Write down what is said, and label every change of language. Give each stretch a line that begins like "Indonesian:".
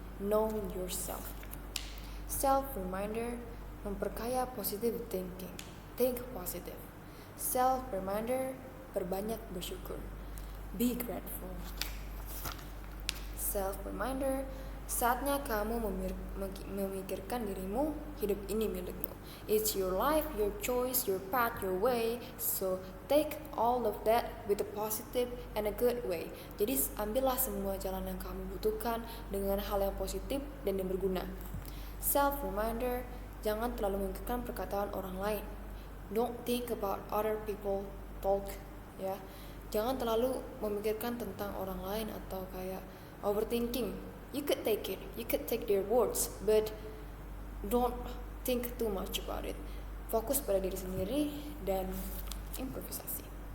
English: Know yourself. Self reminder,
Indonesian: memperkaya
English: positive thinking. Think positive. Self reminder,
Indonesian: perbanyak bersyukur.
English: Be grateful. Self reminder,
Indonesian: saatnya kamu memikirkan dirimu, hidup ini milikmu.
English: It's your life, your choice, your path, your way. So take all of that with a positive and a good way.
Indonesian: Jadi ambillah semua jalan yang kamu butuhkan dengan hal yang positif dan yang berguna.
English: Self reminder,
Indonesian: jangan terlalu memikirkan perkataan orang lain.
English: Don't think about other people talk, ya.
Indonesian: Jangan terlalu memikirkan tentang orang lain atau kayak overthinking.
English: You could take it, you could take their words, but don't think too much about it.
Indonesian: Fokus pada diri sendiri dan improvisasi.